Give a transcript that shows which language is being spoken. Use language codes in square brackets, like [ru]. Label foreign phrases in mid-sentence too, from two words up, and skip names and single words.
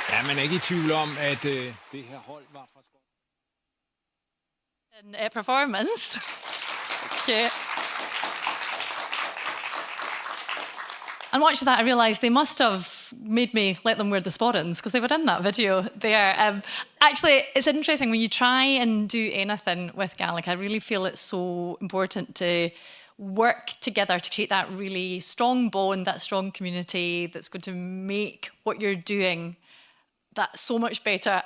[da] man er ikke i tvivl om, at det her hold var fra Skotland. [en] In performance. Okay. And watching that, I realised they must have made me let them wear the sporrans because they were in that video there. Actually, it's interesting when you try and do anything with Gaelic, I really feel it's so important to work together to create that really strong bond, that strong community that's going to make what you're doing that so much better.